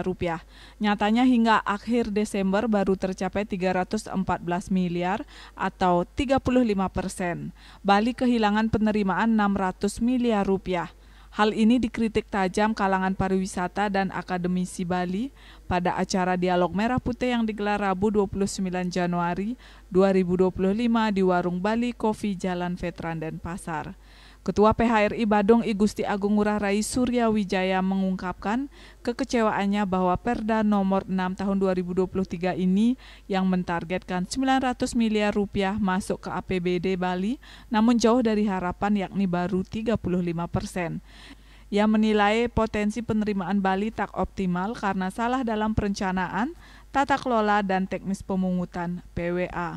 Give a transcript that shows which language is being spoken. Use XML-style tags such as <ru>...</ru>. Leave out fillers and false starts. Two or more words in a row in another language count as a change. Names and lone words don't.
<id>Nyatanya hingga akhir Desember baru tercapai 314 miliar atau 35%. Bali kehilangan penerimaan Rp600 miliar. Hal ini dikritik tajam kalangan pariwisata dan akademisi Bali pada acara Dialog Merah Putih yang digelar Rabu 29 Januari 2025 di Warung Bali Coffee Jalan Veteran Denpasar. Ketua PHRI Badung I Gusti Agung Ngurah Rai Surya Wijaya mengungkapkan kekecewaannya bahwa Perda nomor 6 tahun 2023 ini yang mentargetkan Rp900 miliar masuk ke APBD Bali, namun jauh dari harapan yakni baru 35%. Ia menilai potensi penerimaan Bali tak optimal karena salah dalam perencanaan, tata kelola, dan teknis pemungutan PWA.</id>